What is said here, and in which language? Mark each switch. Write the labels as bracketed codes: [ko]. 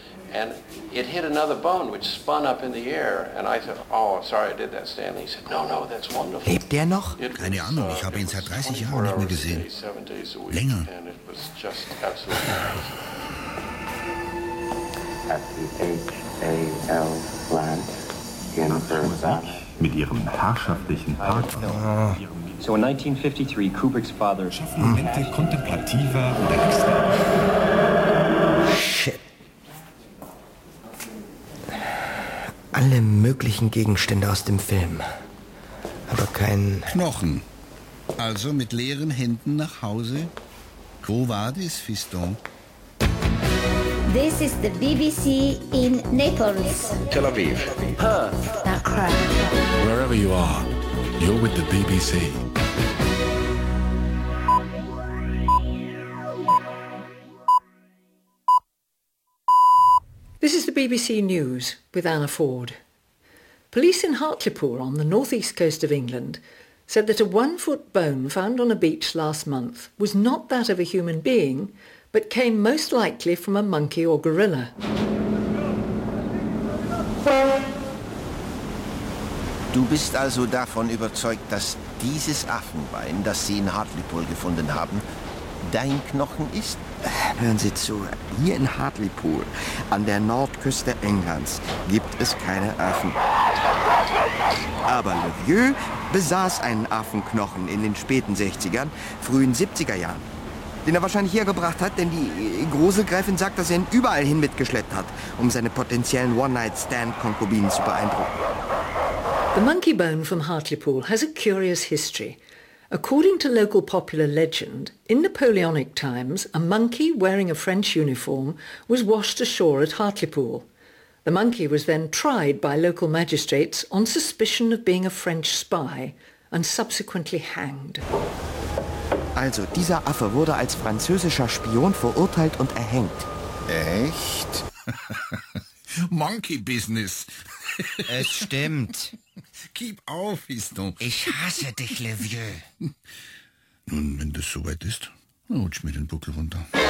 [en] And it hit another bone, which spun up in the air. And I thought, oh, sorry, I did that, Stanley. He said, no, no, that's wonderful. [de] Lebt der noch? Keine Ahnung, ich habe ihn seit 30 Jahren nicht mehr gesehen. Länger. [en] And it was just absolutely amazing. At the H.A.L. plant in Vermont. [de] Mit ihrem herrschaftlichen Partner. [en] So in 1953, Kubrick's father... [de] Momente kontemplativer und extra. [en] Shit. [de] Alle möglichen Gegenstände aus dem Film. Aber kein... Knochen. Also mit leeren Händen nach Hause. Quo vadis, Fiston? [en] This is the BBC in Naples. Tel Aviv. Perth. Accra. Wherever you are, you're with the BBC. This is the BBC News with Anna Ford. Police in Hartlepool on the northeast coast of England said that a one-foot bone found on a beach last month was not that of a human being, but came most likely from a monkey or gorilla. [de] Du bist also davon überzeugt, dass dieses Affenbein, das Sie in Hartlepool gefunden haben, dein Knochen ist? Hören Sie zu, hier in Hartlepool, an der Nordküste Englands, gibt es keine Affen. Aber Le Vieux besaß einen Affenknochen in den späten 60ern, frühen 70er Jahren, den er wahrscheinlich hergebracht hat, denn die Gruselgräfin sagt, dass er ihn überall hin mitgeschleppt hat, um seine potenziellen One-Night-Stand-Konkubinen zu beeindrucken. [en] The monkey bone from Hartlepool has a curious history. According to local popular legend, in Napoleonic times, a monkey wearing a French uniform was washed ashore at Hartlepool. The monkey was then tried by local magistrates on suspicion of being a French spy and subsequently hanged. [de] Also, dieser Affe wurde als französischer Spion verurteilt und erhängt. Echt? [en] Monkey Business. [de] Es stimmt. Gib auf, Fiston. Ich hasse dich, Le Vieux. Nun, wenn das soweit ist, rutsch mir den Buckel runter.